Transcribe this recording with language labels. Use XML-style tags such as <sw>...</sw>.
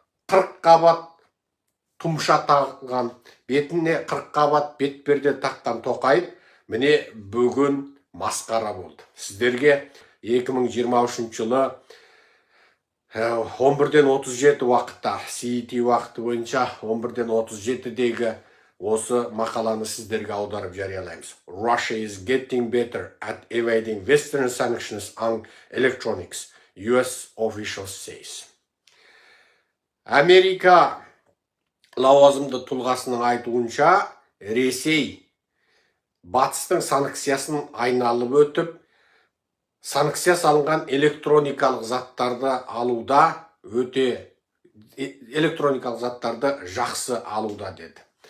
<kk>40 қабат тұмша тағған, бетіне 40 қабат бет перде таққан Тоқаев, міне бүгін масқара болды. Сіздерге 2023 жылы 11:37 уақытта, CET уақыты бойынша 11:37-дегі осы мақаланы сіздерге аударып жариялаймыз.</kk> <en>Russia is getting better at evading Western sanctions on electronics, US officials says.</en> <kk>Америка лауазымды тұлғасының айтуынша, Ресей батыстың санкциясын айналып өтіп, санкция салынған электроникалық заттарды алуда электроникалық заттарды жақсы алуда деді.</kk>